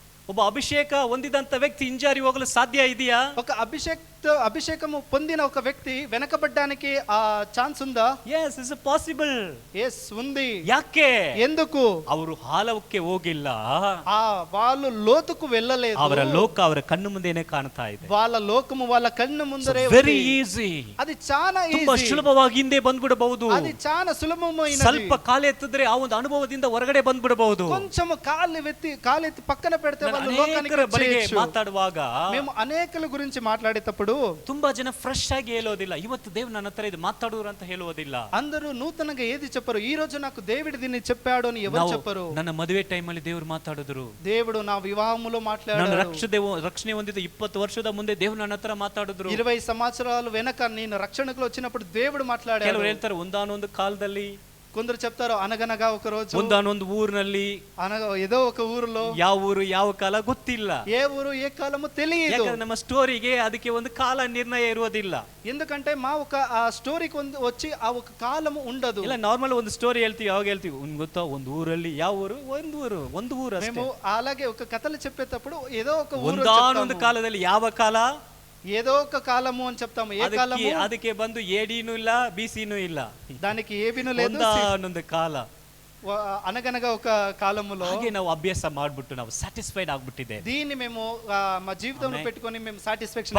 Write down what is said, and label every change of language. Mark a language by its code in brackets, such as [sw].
[kn] ಒಬ್ಬ ಅಭಿಷೇಕ ಹೊಂದಿದಂತ ವ್ಯಕ್ತಿ ಹಿಂಜಾರಿ ಹೋಗಲು ಸಾಧ್ಯ ಇದೆಯಾ? [te] ఒక అభిషేకము పొందిన ఒక వ్యక్తి వెనకబడడానికి ఛాన్స్ ఉందా? [en] Yes, it's possible. [te] yes ఉంది. [kn] ಯಾಕೆ? [te] ఎందుకు? [kn] ಅವರು ಹಾಲವಕ್ಕೆ ಹೋಗಿಲ್ಲ, [te] వాళ్ళు లోతుకు వెళ్ళలేదు. [kn] ಅವರ ಲೋಕ ಅವರ ಕಣ್ಣು ಮುಂದೆನೇ ಕಾಣ್ತಾ ಇದೆ. [te] వాళ్ళ లోకము వాళ్ళ కన్ను ముందరే [en] Very easy. [te] అది చాలా [kn] ತುಂಬಾ ಸುಲಭವಾಗಿ ಹಿಂದೆ ಬಂದ್ಬಿಡಬಹುದು. [te] అది చాలా సులభమైనది. [kn] ಸ್ವಲ್ಪ ಕಾಲೆತ್ತಿದ್ರೆ ಆ ಒಂದು ಅನುಭವದಿಂದ ಹೊರಗಡೆ ಬಂದ್ಬಿಡಬಹುದು. [te] కొంచెం కాలెత్తి పక్కన పెడితే వాళ్ళు లోకానికి వచ్చేయొచ్చు. [kn] ಮಾತಾಡುವಾಗ [te] మేము అనేకల గురించి మాట్లాడేటప్పుడు [kn] ತುಂಬಾ ಜನ ಫ್ರೆಶ್ ಆಗಿ ಹೇಳೋದಿಲ್ಲ. ಇವತ್ತು ದೇವ್ರು ನನ್ನ ಹತ್ರ ಇದು ಮಾತಾಡೋರು ಅಂತ ಹೇಳುವುದಿಲ್ಲ. [te] అందరూ నూతనంగా ఏది చెప్పరు. ఈ రోజు నాకు దేవుడు దీన్ని చెప్పాడు అని ఎవరు చెప్పరు. [kn] ನನ್ನ ಮದುವೆ ಟೈಮ್ ಅಲ್ಲಿ ದೇವ್ರು ಮಾತಾಡಿದ್ರು, [te] దేవుడు నా వివాహములో మాట్లాడాడు. [kn] ನಾನು ರಕ್ಷಣೆ ಹೊಂದಿದ 20 ವರ್ಷದ ಮುಂದೆ ದೇವ್ರು ನನ್ನ ಹತ್ರ ಮಾತಾಡಿದ್ರು. [te] 20 సంవత్సరాలు వెనక నేను రక్షణకు వచ్చినప్పుడు దేవుడు మాట్లాడాడు. [kn] ಕೆಲವರು ಹೇಳ್ತಾರೆ ಒಂದಾನೊಂದು ಕಾಲದಲ್ಲಿ [te] కొందరు చెప్తారు అనగనగా ఒక రోజు, [kn] ಒಂದಾನೊಂದು ಊರಿನಲ್ಲಿ, [te] ఏదో ఒక ఊరిలో, [kn] ಯಾವ ಊರು ಯಾವ ಕಾಲ ಗೊತ್ತಿಲ್ಲ. [te] ఏ ఊరు ఏ కాలము తెలియదు. [kn] ಯಾಕಂದ್ರೆ ನಮ್ಮ ಸ್ಟೋರಿಗೆ ಅದಕ್ಕೆ ಒಂದು ಕಾಲ ನಿರ್ಣಯ ಇರುವುದಿಲ್ಲ. [te] ఎందుకంటే మా ఒక ఆ స్టోరీకి వచ్చి ఆ ఒక కాలము ఉండదు. [kn] ಇಲ್ಲ ನಾರ್ಮಲ್ ಒಂದು ಸ್ಟೋರಿ ಹೇಳ್ತೀವಿ, ಯಾವಾಗ ಹೇಳ್ತೀವಿ ಗೊತ್ತಾ, ಒಂದು ಊರಲ್ಲಿ, ಯಾವ ಊರು, ಒಂದು ಊರು ಅಷ್ಟೇ. [te] మేము అలాగే ఒక కథలు చెప్పేటప్పుడు ఏదో ఒక ఊరు [kn] ಒಂದಾನೊಂದು ಕಾಲದಲ್ಲಿ, ಯಾವ ಕಾಲ, [te] ఏదో ఒక కాలము అని చెప్తాము. ఏ కాలము? [kn] ಅದಕ್ಕೆ ಬಂದು ಎಡಿನೂ ಇಲ್ಲ, ಬಿಸಿನೂ ಇಲ್ಲ, [te] దానికి ఏబిను లేదు. [kn] ಒಂದಾನೊಂದು ಕಾಲ, [te] అనగనగా ఒక కాలములో. [kn] ಹಾಗೆ ನಾವು ಅಭ್ಯಾಸ ಮಾಡ್ಬಿಟ್ಟು ನಾವು ಸ್ಯಾಟಿಸ್ಫೈಡ್ ಆಗ್ಬಿಟ್ಟಿದೆ. [te] దీన్ని మేము మా జీవితంలో పెట్టుకొని మేము సాటిస్ఫాక్షన్